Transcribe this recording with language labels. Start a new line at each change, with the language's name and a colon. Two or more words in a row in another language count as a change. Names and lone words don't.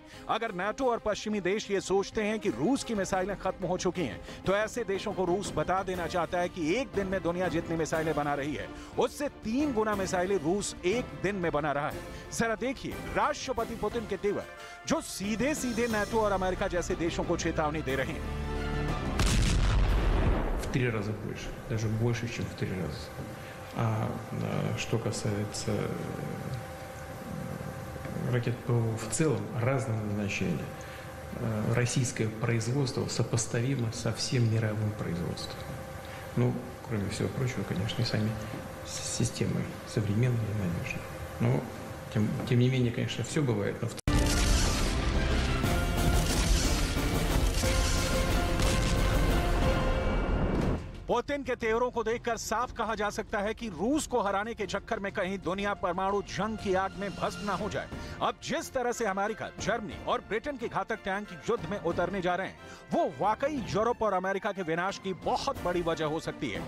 Hindi: अगर नाटो और पश्चिमी देश ये सोचते हैं कि रूस की मिसाइलें खत्म हो चुकी हैं, तो ऐसे देशों को रूस बता देना चाहता है कि एक दिन में दुनिया जितनी मिसाइलें बना रही है, उससे 3 गुना मिसाइलें रूस एक दिन में बना रहा है। जरा देखिए राष्ट्रपति पुतिन के तेवर, जो सीधे सीधे नाटो और अमेरिका जैसे देशों को चेतावनी दे रहे हैं।
Russian: В 3 раза больше, даже больше, чем в 3 раза. А что касается ракет ПВО в целом, разного назначения, российское производство сопоставимо со всем мировым производством. Ну, кроме всего прочего, конечно, и сами системы современные и надежные. Но, тем не менее, конечно, все бывает, но в
Hindi: पुतिन के तेवरों को देखकर साफ कहा जा सकता है कि रूस को हराने के चक्कर में कहीं दुनिया परमाणु जंग की आग में भस्म ना हो जाए। अब जिस तरह से अमेरिका, जर्मनी और ब्रिटेन के घातक टैंक युद्ध में उतरने जा रहे हैं, वो वाकई यूरोप और अमेरिका के विनाश की बहुत बड़ी वजह हो सकती है।